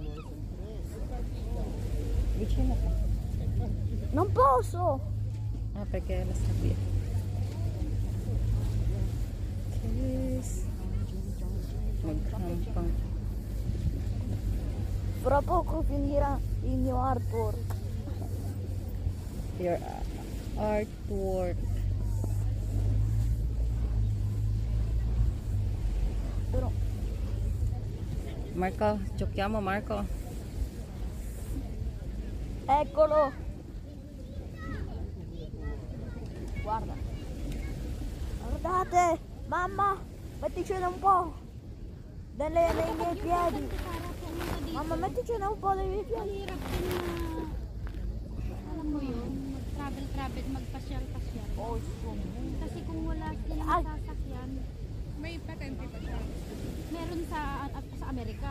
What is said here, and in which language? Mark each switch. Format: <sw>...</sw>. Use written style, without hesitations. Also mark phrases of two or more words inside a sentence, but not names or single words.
<it>Vicino qua. Non posso. Ah, perché la sabbia. Cheers.</it> <tl>Magkampang.</tl> <it>Fra poco finirà il mio artwork.</it> <en>Your artwork.</en> <it>Però Marco, giochiamo Marco. eccolo. Guarda. Guardate. Mamma, metticene un po'. Nei miei piedi. Mamma, metticene un po' nei miei piedi.</it> <tl>Hirap din na, alam mo yun, mag-travel, magpasyal-pasyal. Oh, Kasi kung wala silang Ay. sasakyan, May patente pa siya. meron sa Amerika.</tl>